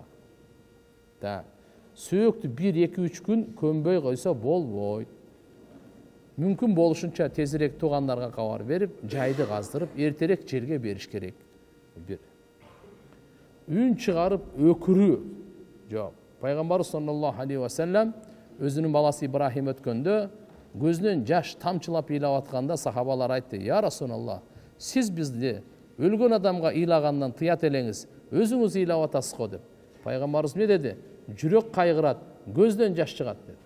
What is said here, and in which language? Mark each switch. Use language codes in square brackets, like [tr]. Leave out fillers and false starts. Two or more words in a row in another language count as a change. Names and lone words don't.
[ky] Да, сөөктү 1-2-3 күн көмбөй койсо болбойт. Мүмкүн болушунча тезирээк туугандарга кабар берип, жайды каздырып, эртерээк жерге бериш керек. Үн чыгарып өкүрүү жок. Пайгамбар [ar] صلى الله عليه وسلم [ky] өзүнүн баласы Ибрахим өткөндө көзүнөн жаш тамчылап ыйлап атканда сахабалар айтты: [ar] "يا رسول الله, [ky] сиз бизди өлгөн адамга ыйлагандан тыят элеңиз, өзүңүз ыйлап атасыз го" деп. Пайгамбарыбыз эмне деди? Жүрөк кайгырат, көздөн жаш чыгат деди.